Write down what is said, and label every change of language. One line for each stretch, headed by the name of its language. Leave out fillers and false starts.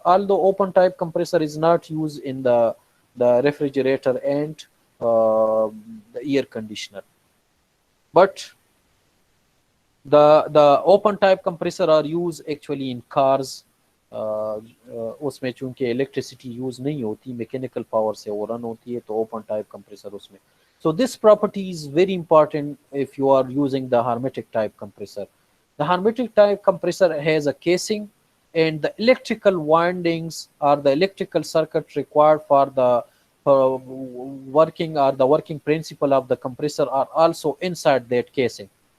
English: Although open type compressor is not used in the refrigerator and the air conditioner, but the open type compressor are used actually in cars.
Hindi: उसमें चूंकि electricity use नहीं होती, mechanical power से वो run होती है, तो open type compressor उसमें.
English: So this property is very important if you are using the hermetic type compressor. The hermetic type compressor has a casing, and the electrical windings or the electrical circuit required for the working or the working principle of the compressor are also inside that casing.